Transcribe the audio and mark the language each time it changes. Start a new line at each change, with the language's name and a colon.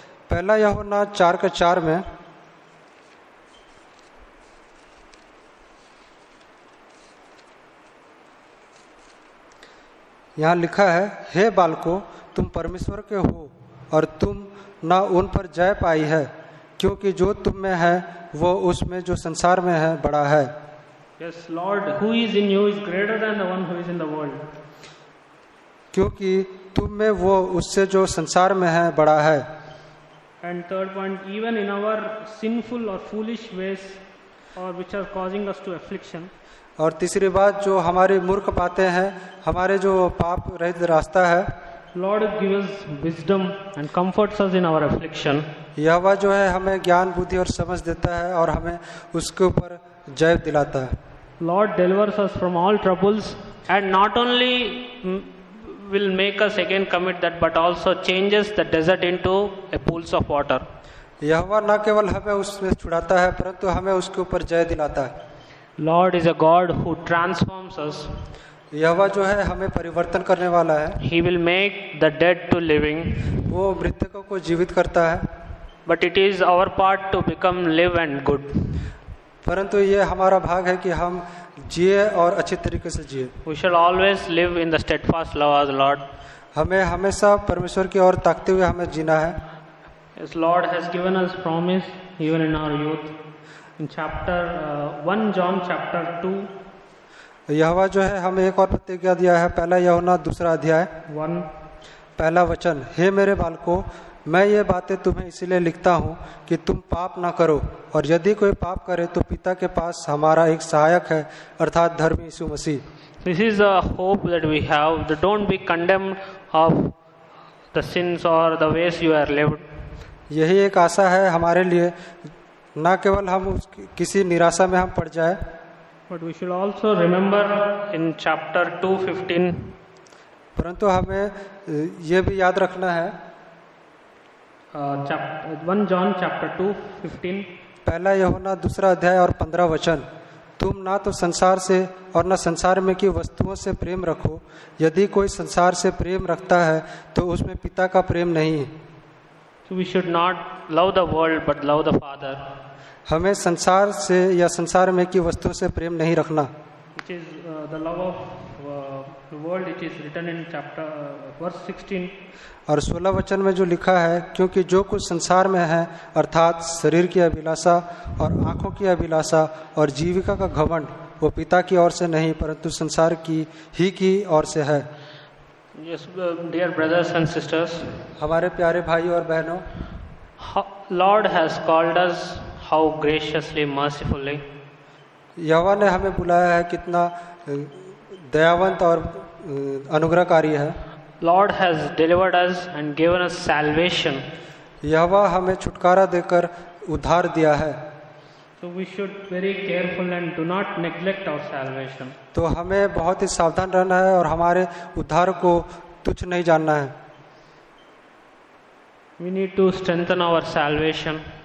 Hindi: पहला यूहन्ना 4:4 में यहाँ लिखा है, हे बालकों, तुम परमेश्वर के हो और तुम ना उन पर जय पाई है, क्योंकि जो तुम में है वो उसमें जो संसार में है बड़ा है।
English: Yes, Lord, who is in you is greater than the one who is in the world.
Hindi: क्योंकि तुम में वो उससे जो संसार में है बड़ा है।
English: And third point, even in our sinful or foolish ways, or which are causing us to affliction,
Hindi: और तीसरी बात, जो हमारी मूर्ख बातें हैं, हमारे जो पाप रहित रास्ता है,
English: Lord gives us wisdom and comforts us in our affliction.
Hindi: यहोवा जो है हमें ज्ञान बुद्धि और समझ देता है और हमें उसके ऊपर जय दिलाता है।
English: Lord delivers us from all troubles and not only will make us again commit that, but also changes the desert into a pools of water.
Hindi: यहोवा न केवल हमें उसमें छुड़ाता है, परंतु हमें उसके ऊपर जय दिलाता है।
English: Lord is a God who transforms us.
Hindi: यहोवा जो है हमें परिवर्तन करने वाला है।
English: He will make the dead to living.
Hindi: वो मृतकों को जीवित करता है।
English: But it is our part to become live and good.
Hindi: परंतु ये हमारा भाग है कि हम जिए और अच्छे तरीके से जिए।
English: We shall always live in the steadfast love of the Lord.
Hindi: हमें हमेशा परमेश्वर की ओर ताकते हुए हमें जीना है।
English: Yes, Lord has given us promise even in our youth. In chapter 1 John chapter 2.
Hindi: यहोवा जो है हमें एक और प्रतिज्ञा दिया है, पहला यूहन्ना 2 अध्याय
English: 1.
Hindi: पहला वचन, हे मेरे बालकों, मैं ये बातें तुम्हें इसलिए लिखता हूँ कि तुम पाप ना करो, और यदि कोई पाप करे तो पिता के पास हमारा एक सहायक है, अर्थात धर्मी यीशु मसीह।
English: This is a hope that we have. That don't be condemned of the sins or the ways you are lived.
Hindi: यही एक आशा है हमारे लिए, ना केवल हम किसी निराशा में हम पड़ जाए,
English: But we should also remember in chapter 2:15.
Hindi: परंतु हमें ये भी याद रखना है,
English: 1 John chapter 2:15.
Hindi: पहला यूहन्ना 2 अध्याय और 15 वचन, तुम ना तो संसार से और ना संसार में की वस्तुओं से प्रेम रखो, यदि कोई संसार से प्रेम रखता है तो उसमें पिता का प्रेम नहीं है।
English: So we should not love the world but love the Father.
Hindi: हमें संसार से या संसार में की वस्तुओं से प्रेम नहीं रखना।
English: Which is the love of the world. It is written in chapter verse 16.
Hindi: और 16 वचन में जो लिखा है, क्योंकि जो कुछ संसार में है, अर्थात शरीर की अभिलाषा और आंखों की अभिलाषा और जीविका का घमंड, वो पिता की ओर से नहीं परंतु संसार की ओर से है।
English: Yes, dear brothers and sisters,
Hindi: हमारे प्यारे भाई और बहनों,
English: Lord has called us how graciously, mercifully.
Hindi: यहोवा ने हमें बुलाया है, कितना दयावंत और अनुग्रहकारी है।
English: Lord has delivered us and given us salvation.
Hindi: यहोवा हमें छुटकारा देकर उद्धार दिया है।
English: So we should very careful and do not neglect our salvation.
Hindi: तो हमें बहुत ही सावधान रहना है और हमारे उद्धार को तुच्छ नहीं जानना है।
English: We need to strengthen our salvation.